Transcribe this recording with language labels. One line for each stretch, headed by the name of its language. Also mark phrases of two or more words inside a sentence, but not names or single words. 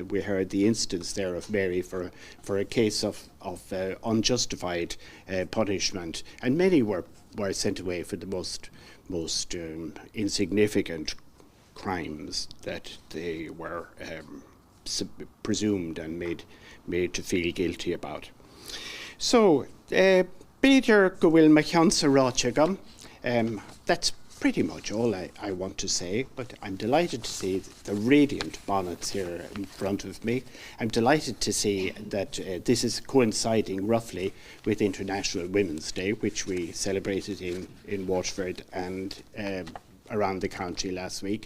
English: We heard the instance there of Mary for a case of unjustified punishment, and many were sent away for the most insignificant crimes that they were presumed and made to feel guilty about.
Irish: So, Peter go bhfuil ma cheansa ráite agam.
English: That's pretty much all I want to say, but I'm delighted to see the radiant bonnets here in front of me. I'm delighted to see that this is coinciding roughly with International Women's Day, which we celebrated in Waterford and around the county last week.